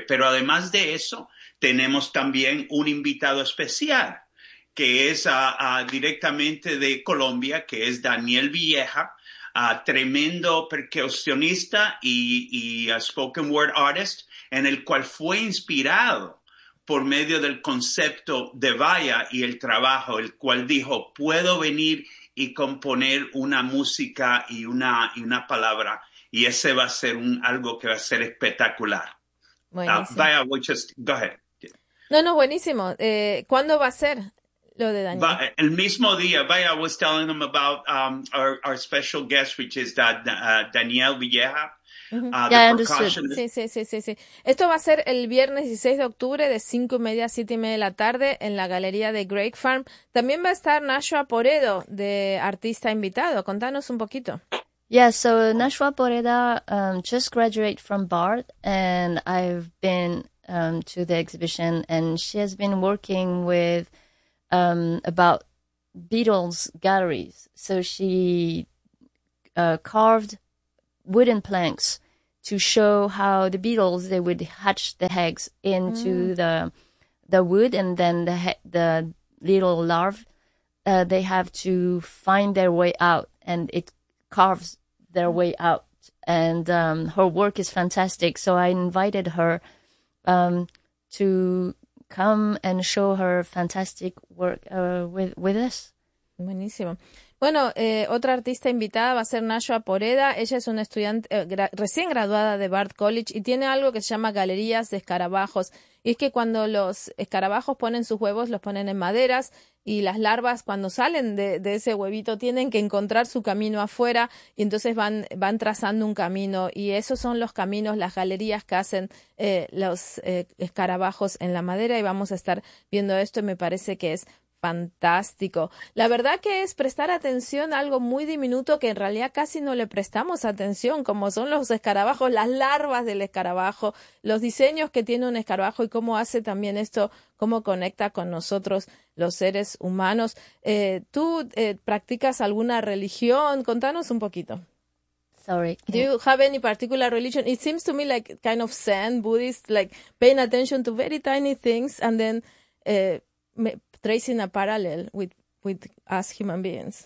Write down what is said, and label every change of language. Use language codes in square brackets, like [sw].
[es] Pero además de eso, tenemos también un invitado especial, que es directamente de Colombia, que es Daniel Villeja, tremendo percusionista y [en] a spoken word artist, [es] en el cual fue inspirado por medio del concepto de Vaya y el trabajo, el cual dijo, puedo venir y componer una música y una palabra, y ese va a ser algo que va a ser espectacular. [en] Vaya, go ahead. [es] No, buenísimo. ¿Cuándo va a ser lo de Daniel? El mismo día. [en] Vaya, I was telling them about our special guest, which is Daniel Villeja. Ya, understood. [es] Sí. Esto va a ser el viernes 16 de octubre de 5:30 a 7:30 de la tarde en la galería de Greg Farm. También va a estar Nashua Poredo, de artista invitado. Contanos un poquito. [en] Yeah, so Nashua Poredo just graduated from Bard, and I've been to the exhibition, and she has been working with about beetles galleries. So she carved wooden planks to show how the beetles, they would hatch the eggs into the wood, and then the little larvae, they have to find their way out, and it carves their way out. And her work is fantastic. So I invited her to come and show her fantastic work with us. [es] Buenísimo. Bueno, otra artista invitada va a ser Nashua Poreda. Ella es una estudiante recién graduada de Bard College y tiene algo que se llama galerías de escarabajos. Y es que cuando los escarabajos ponen sus huevos, los ponen en maderas, y las larvas, cuando salen de ese huevito, tienen que encontrar su camino afuera, y entonces van trazando un camino. Y esos son los caminos, las galerías que hacen los escarabajos en la madera. Y vamos a estar viendo esto, y me parece que es fantástico. La verdad que es prestar atención a algo muy diminuto que en realidad casi no le prestamos atención, como son los escarabajos, las larvas del escarabajo, los diseños que tiene un escarabajo y cómo hace también esto, cómo conecta con nosotros los seres humanos. ¿Tú practicas alguna religión? Contanos un poquito. [en] Sorry. Do you have any particular religion? It seems to me like kind of Zen, Buddhist, like paying attention to very tiny things and then tracing a parallel with us human beings.